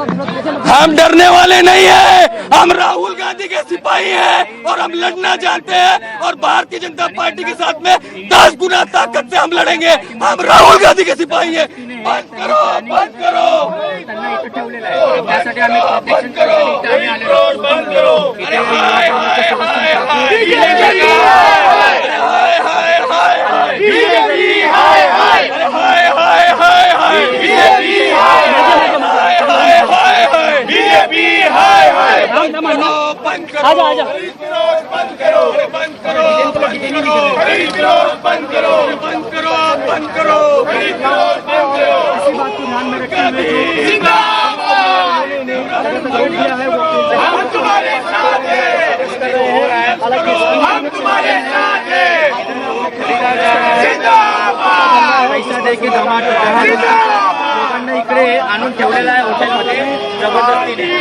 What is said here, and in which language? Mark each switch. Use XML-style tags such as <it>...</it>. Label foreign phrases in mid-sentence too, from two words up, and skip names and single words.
<hi>हम डरने वाले नहीं है, हम राहुल गांधी के सिपाही हैं और हम लड़ना जानते हैं और भारतीय जनता पार्टी के साथ में 10 गुना ताकत से हम लड़ेंगे. हम राहुल गांधी के सिपाही हैं. बंद करो, बंद करो, बंद करो, बंद करो. अरे हाय हाय हाय हाय बीजेपी, हाय हाय हाय हाय बीजेपी, हाय हाय हाय हाय हाय हाय बीजेपी, हाय हाय हाय हाय हाय बीजेपी, हाय हाय बंद करो, बंद करो, बंद करो, बंद करो, खरीद विरोध बंद करो, बंद करो, बंद करो, खरीद विरोध बंद करो. इसी बात को ध्यान में रखते हुए हम तुम्हारे साथ हैं, हम तुम्हारे साथ हैं.</hi> <mr>लोकांना इकडे आणून ठेवलेला आहे हॉटेलमध्ये जबरदस्तीने.</mr>